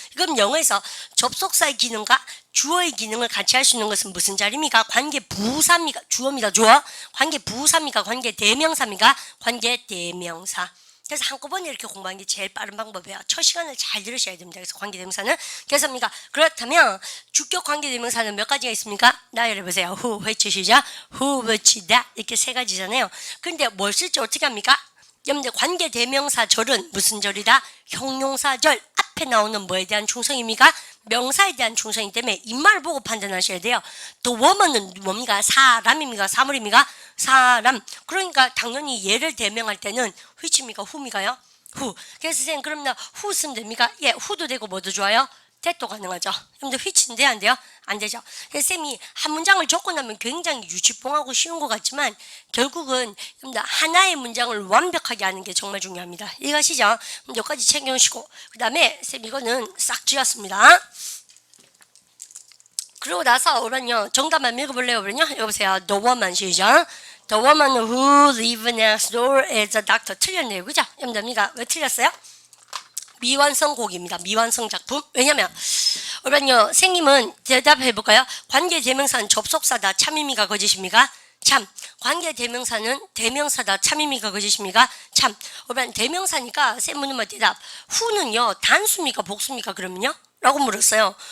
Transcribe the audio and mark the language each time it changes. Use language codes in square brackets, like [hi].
[ko] 그럼 영어에서 접속사의 기능과 주어의 기능을 같이 할 수 있는 것은 무슨 자리입니까? 관계 부사입니까? 주어입니다. 주어. 관계 부사입니까? 관계 대명사입니까? 관계 대명사. 그래서 한꺼번에 이렇게 공부하는 게 제일 빠른 방법이에요. 첫 시간을 잘 들으셔야 됩니다. 그래서 관계대명사는 그래서 그렇다면 주격 관계대명사는 몇 가지가 있습니까? 나열해보세요. who, which 시작, who, which, that 이렇게 세 가지잖아요. 근데 뭘 쓸지 어떻게 합니까? 여러분들 관계대명사절은 무슨 절이다? 형용사절. 앞에 나오는 뭐에 대한 충성입니까? 명사에 대한 충성이기 때문에 입말을 보고 판단하셔야 돼요. 또 woman은 뭡니까? 사람입니까? 사물입니까? 사람. 그러니까 당연히 얘를 대명할 때는 which입니까? who입니까요? who. 그래서 선생님 그러면 who 쓰면 됩니까? 예, who도 되고 뭐도 좋아요? that도 가능하죠. 근데 which는 돼야 안 돼요? 안 되죠. 그래서 쌤이 한 문장을 적고 나면 굉장히 유치뽕하고 쉬운 것 같지만 결국은 하나의 문장을 완벽하게 하는 게 정말 중요합니다. 이해가시죠? 여기까지 챙겨오시고 그 다음에 쌤 이거는 싹 지웠습니다. 그러고 나서 오늘요 정답만 읽어볼래요? 그러면요 여보세요. [en] The woman [ko] 시작. [en] The woman who lives next door is a doctor. [ko] 틀렸네요. 그죠? 여러분들 왜 틀렸어요? 미완성 곡입니다. 미완성 작품. 왜냐면 여러분요 선생님은 대답해볼까요? 관계대명사는 접속사다. 참입니까? 거짓입니까? 참. 관계대명사는 대명사다. 참입니까? 거짓입니까? 참. 여러분 대명사니까 쌤 묻는 대답. who는요 단수입니까? 복수입니까? 그러면요? 라고 물었어요.